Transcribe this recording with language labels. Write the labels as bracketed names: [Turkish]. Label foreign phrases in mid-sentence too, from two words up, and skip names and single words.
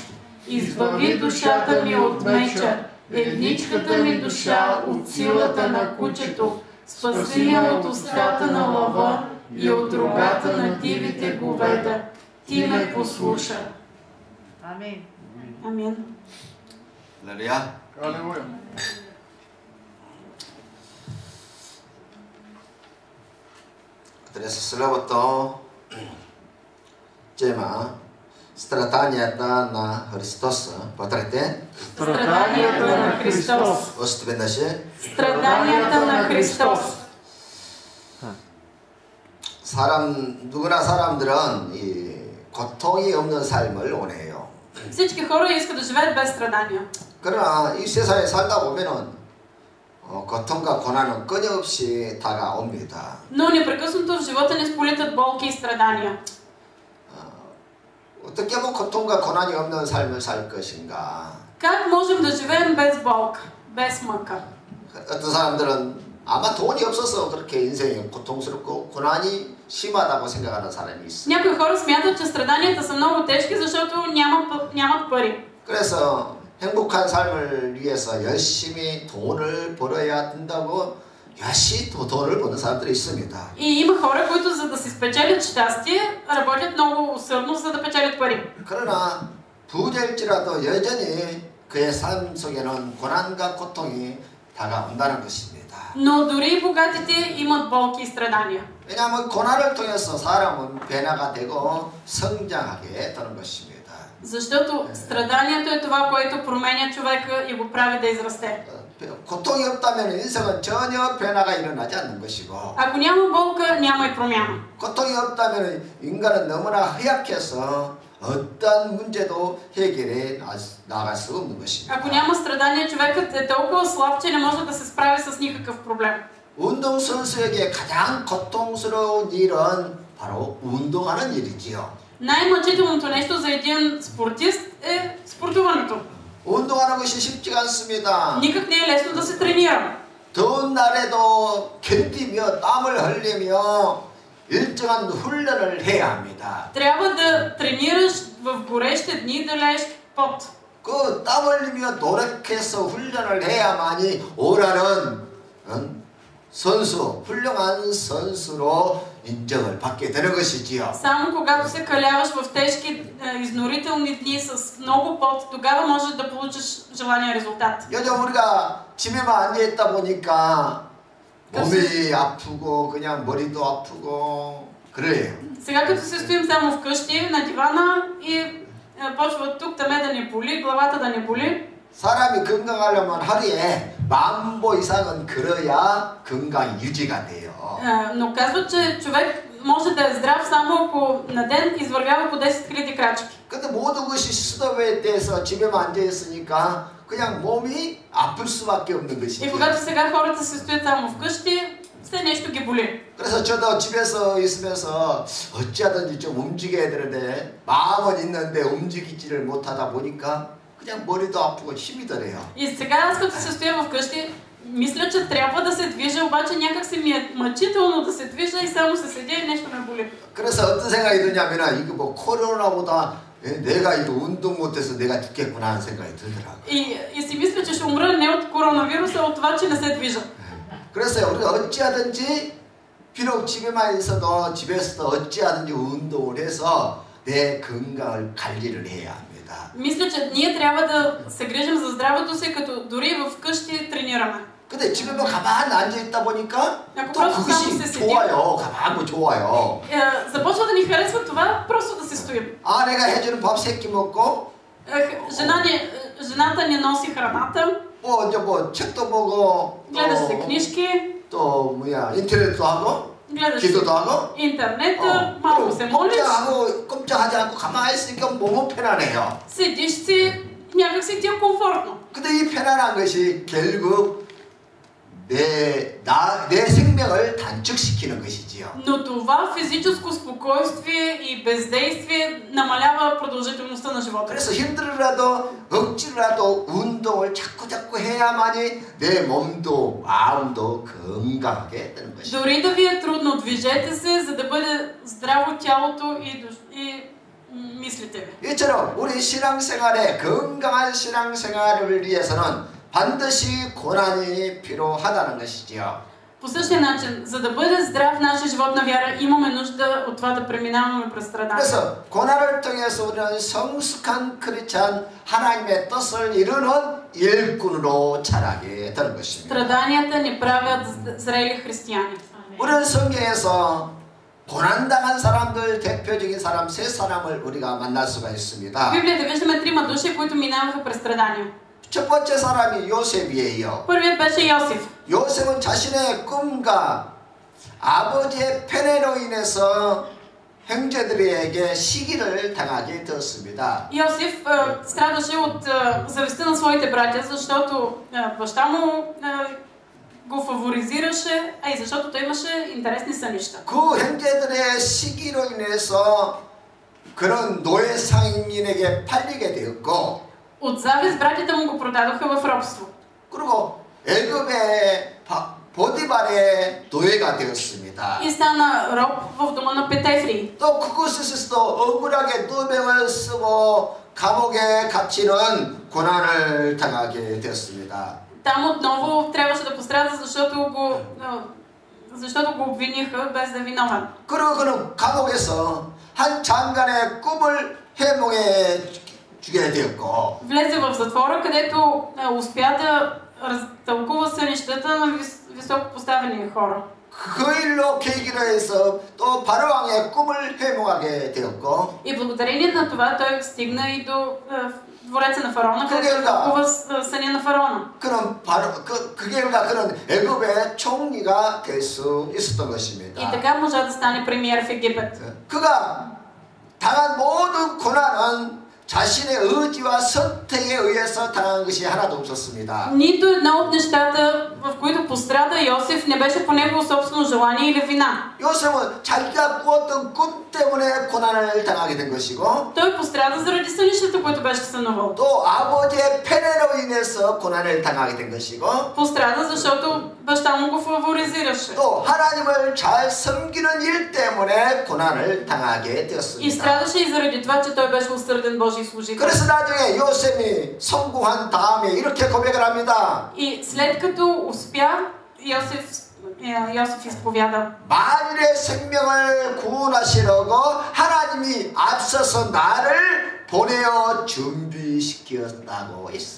[Bulgarian] Избави душата ми от меча, едничката ми душа от силата на кучето, спаси я от устата на лъва и от рогата на дивите говеда. Ти ме послуша. Амин. Амин. [Korean] 할렐루야. [Bulgarian] Алелуя. [Korean] 그래서 슬로부터 [Bulgarian] tema страданията на Христос. Повторете. Страданията на Христос. Още веднъж. Страданията на Христос. [Korean] 누구나 사람들은 이 고통이 없는 삶을 원해요. [Bulgarian] Всички хора искат да живеят без страдания. [Korean] 그러나 이 세상에 살다 보면은 고통과 고난은 끊임없이 다가옵니다. [Bulgarian] Но непрекъснато в живота ни сполитат болки и страдания. [Korean] 어떻게 하면 고통과 고난이 없는 삶을 살 것인가? [Bulgarian] Как можем да живеем без болка, без мъка? [Korean] 어떤 사람들은 아마 돈이 없어서 그렇게 인생이 고통스럽고 고난이 심하다고 생각하는 사람이 있어. [Bulgarian] Някои хора смятат, че страданията са много тежки, защото нямат пари. [Korean] 그래서 행복한 삶을 위해서 열심히 돈을 벌어야 된다고 열심히 돈을 버는 사람들이 있습니다. [Bulgarian] И има хора, които за да си спечелят щастие, работят много усърдно, за да печелят пари. [Korean] 그러나 부자일지라도 여전히 그의 삶 속에는 고난과 고통이 다가온다는 것입니다. [Bulgarian] Но дори богатите имат болки и страдания. [Korean] 왜냐하면 고난을 통해서 사람은 변화가 되고 성장하게 되는 것입니다. [Bulgarian] Защото страданието е това, което променя човека и го прави да израсте. [Korean] 고통이 없다면 인생은 전혀 변화가 일어나지 않는 것이고 [Bulgarian] Ако няма болка, няма и промяна. [Korean] 고통이 없다면 인간은 너무나 허약해서 어떤 문제도 해결해 나갈 수 없는 것입니다. [Bulgarian] Ако няма страдание, човекът е толкова слаб, че не може да се справи с никакъв проблем. [Korean] 운동선수에게 가장 고통스러운 일은 바로 운동하는 일이지요. [Bulgarian] Най-мъчителното нещо за един спортист е спортуването. [Korean] 운동하는 것이 쉽지가 않습니다. [Bulgarian] Никак не е лесно да се тренира. [Korean] 더운 날에도 견디며 땀을 흘리며 일정한 훈련을 해야 합니다. [Bulgarian] Трябва да тренираш в горещи дни, да лееш пот. [Korean] 그 땀 흘리며 노력해서 훈련을 해야만이 오라는 선수, 훌륭한 선수로 인정을 받게 되는 것이지요. [Bulgarian] Само когато се каляваш в тежки изнурителни дни с много пот, тогава можеш да получиш желания резултат. [Korean] 요즘 우리가 집에만 앉아 있다 보니까 몸이 아프고 그냥 머리도 아프고 그래요. [Bulgarian] Сега като се стоим само вкъщи на дивана и почва тук таме да ни боли, главата да ни боли. [Korean] 사람이 건강하려면 하루에 10,000보 이상은 걸어야 건강이 유지가 돼요. [Bulgarian] Но казват, че човек може да е здрав само ако на ден извървява по 10 000 крачки. [Korean] 근데 모든 것이 스톱에 대해서 집에만 앉아 있으니까 그냥 몸이 아플 수밖에 없는 것이죠. [Bulgarian] И когато сега хората се стоят само вкъщи, все нещо ги боли. [Korean] 그래서 저도 집에서 있으면서 어찌하든지 좀 움직여야 되는데 마음은 있는데 움직이지를 못하다 보니까 그냥 머리도 아프고 힘이 드네요. [Bulgarian] И сега аз като се стоя вкъщи, мисля, че трябва да се движа, обаче някак се ми е мъчително да се движа и само се седя и нещо ме боли. [Korean] 그래서 어떤 생각이 드냐면 이거 뭐 코로나보다 내가 이거 운동 못해서 내가 죽겠구나 하는 생각이 들더라고요. [Bulgarian] И си мисля, че ще умра не от коронавируса, а от това, че не се движа. [Korean] 그래서 우리가 어찌하든지 비록 집에만 있어도 집에서도 어찌하든지 운동을 해서 내 건강을 관리를 해야 합니다. [Bulgarian] Мисля, че ние трябва да се грижим за здравето си, като дори вкъщи тренираме. [Korean] 근데 집에만 가만히 앉아 있다 보니까 [Bulgarian] Ако [Korean] 또 [Bulgarian] просто само [Korean] 그것이 [Bulgarian] се седим, [Korean] 좋아요. 가만히 좋아요. [Bulgarian] започва да ни харесва това, просто да се стоим. [Korean] 아내가 해주는 밥 3끼 먹고 [Bulgarian] Жената ни носи храната, [Korean] 뭐 이제 뭐 책도 보고 [Bulgarian] гледаш се книжки, [Korean] 또 뭐야 인터넷도 하고 [Bulgarian] гледаш [Korean] 기도도 하고 [Bulgarian] интернета, малко се молиш, [Korean] 꼼짝하지 않고 가만히 있으니까 몸은 편안해요. [Bulgarian] седиш си, някак си ти е комфортно. [Korean] 근데 이 편안한 것이 결국 내 생명을 단축시키는 것이지요. [Bulgarian] Но това физическо спокойствие и бездействие намалява продължителността на живота. [Korean] 그래서 힘들어라도 억지로라도 운동을 자꾸 해야만이 내 몸도 마음도 건강하게 되는 것이죠. [Bulgarian] Дори да ви е трудно, движете се, за да бъде здраво тялото и мислите ви. [Korean] 이처럼 우리 신앙생활에 건강한 신앙생활을 위해서는 반드시 고난이 필요하다는 것이지요. [Bulgarian] По същия начин, за да бъде здрав нашия живот на вяра, имаме нужда от това да преминаваме през страдания. [Korean] 그래서 고난을 통해서 우리는 성숙한 크리스찬 하나님의 뜻을 이루는 일꾼으로 자라게 되는 것입니다. [Bulgarian] Страданията ни правят зрели християни. [Korean] 우리는 성경에서 고난당한 사람들 대표적인 사람 3사람을 우리가 만날 수가 [Bulgarian] В [Korean] 있습니다. [Bulgarian] Библията виждаме 3 души, които минаваха през страдания. [Korean] 첫 번째 사람이 요셉이에요. [Bulgarian] Първият беше Йосиф. [Korean] 요셉은 자신의 꿈과 아버지의 편애로 인해서 형제들에게 시기를 당하게 되었습니다. [Bulgarian] Йосиф страдаше от завистта на своите братя, защото баща му го фаворизираше, а и защото той имаше интересни сънища. [Korean] 그 형제들의 시기로 인해서 그런 노예 상인에게 팔리게 되었고 [Bulgarian] От завист братята му го продадоха в робство. [Korean] 그리고 애굽의 보디발의 노예가 되었습니다. [Bulgarian] И стана роб в дома на Петефри. [Korean] 또 그곳에서도 억울하게 누명을 쓰고 감옥에 갇히는 고난을 당하게 되었습니다. [Bulgarian] Там отново трябваше да пострада, защото го обвиниха без да е виновен. [Korean] 그리고 그는 감옥에서 한 장관의 꿈을 해몽해 주게 되었고 [Bulgarian] Влезе в затвора, където успя да разтълкува сънищата на високо поставени хора. [Korean] 그 일로 계기로 해서 또 바로왕의 꿈을 회복하게 되었고 [Bulgarian] И благодарение на това той стигна и до двореца на фараона, където тълкува съня на фараона. [Korean] 그런 바로 그 결과 그런 애굽의 총리가 될 수 있었던 [Bulgarian] И [Korean] 것입니다. [Bulgarian] така можа да стане премиер в Египет. [Korean] 그가 당한 모든 고난은 자신의 의지와 선택에 의해서 당한 것이 하나도 없었습니다. [Bulgarian] Нито едно от нещата, в които пострада Йосиф, не беше по негово собствено желание или вина. [Korean] 요셉은 자기가 꾸었던 꿈 때문에 고난을 당하게 된 것이고 [Bulgarian] Той пострада заради сънището, което беше сънувал. [Korean] 또 아버지의 패배로 인해서 고난을 당하게 된 것이고 [Bulgarian] Пострада, защото баща му го фаворизираше. [Korean] 또 하나님을 잘 섬기는 일 때문에 고난을 당하게 [Bulgarian] И [Korean] 되었습니다. [Bulgarian] страдаше и заради това, че той беше усърден Божий служител. [Korean] 그래서 나중에 요셉이 성공한 다음에 이렇게 고백을 합니다. [Bulgarian] И след като успя, Йосиф изповяда: [Korean] 만일의 생명을 구원하시려고 하나님이 앞서서 나를 보내어 준비시켰다고 했어요.